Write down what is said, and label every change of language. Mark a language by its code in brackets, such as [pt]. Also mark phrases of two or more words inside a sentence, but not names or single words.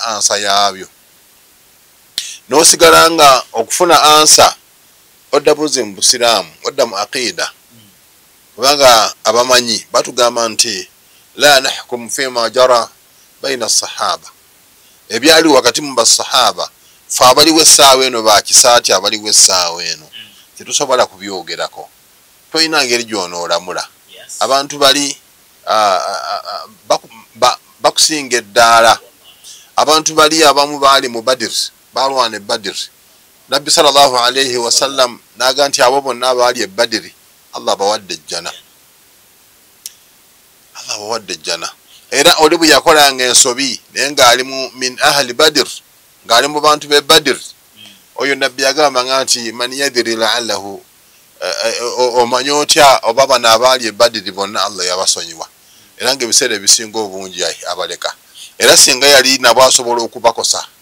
[lg] ansa yaabyo n'osigala nga okufuna ansa odda buzi mu busiraamu odda mu aqida kubanga abamanyi batugamba nti [ar] لا نحكم فيما جرى بين الصحابة [lg] ebyali wakati mu basahaba fe abaliwo essaawa eno bakisaati abaliwo essaawa eno tetusobola kubyogerako toyina ngeri gy'onoolamula abantu bali bakusinga eddaala abantu bali abamu baali mu Badr balwana e Badr Nabbi [ar] صلى الله عليه وسلم [lg] naga nti abo bonna abaali e Badr Allah bawadde ejjana Allah bawadde ejjana era oli bwe yakolanga ensobi naye ng'ali [ar] من أهل بدر [lg] ng'ali mu bantu be Badr oyo Nabbi yagamba nti [ar] من يدري لعل الله [lg] omanyi otya oba bano abaali e Badr bonna Allah yabasonyiwa era ng'ebiseera ebisinga obungi abaleka era singa yali nabo asobola okubakosa